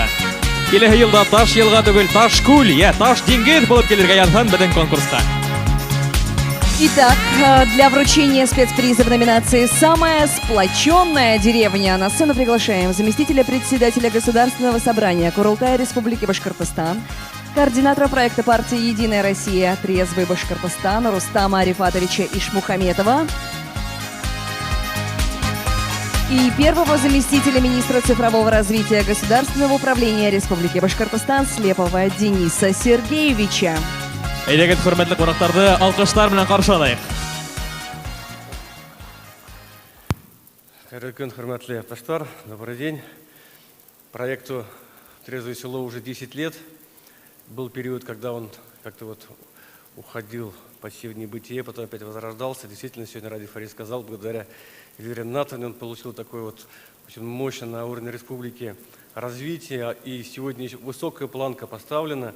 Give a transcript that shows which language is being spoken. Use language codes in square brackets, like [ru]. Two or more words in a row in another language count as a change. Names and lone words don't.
[tt] Киләсе елда Таш-Елга түгел, Таш-Күл, Таш-Диңгез булып килергә язган безнең конкурска. [ru] Итак, для вручения спецприза в номинации «Самая сплоченная деревня» на сцену приглашаем заместителя председателя Государственного собрания Курултая Республики Башкортостан, координатора проекта партии «Единая Россия. Трезвый Башкортостан» Рустама Арифатовича Ишмухаметова и первого заместителя министра цифрового развития Государственного управления Республики Башкортостан Слепова Дениса Сергеевича. [tt] Әйдәгез, хөрмәтле кунакларны алкышлар белән каршы алыйк. Хәерле көн, хөрмәтле якташлар. [ru] Добрый день. Проекту «Трезвое село» уже 10 лет. Был период, когда он как-то вот уходил почти в небытие, потом опять возрождался. Действительно, сегодня Ради Фарид сказал, благодаря Эльвире Натановне он получил такой вот очень мощный на уровне республики развитие, и сегодня еще высокая планка поставлена.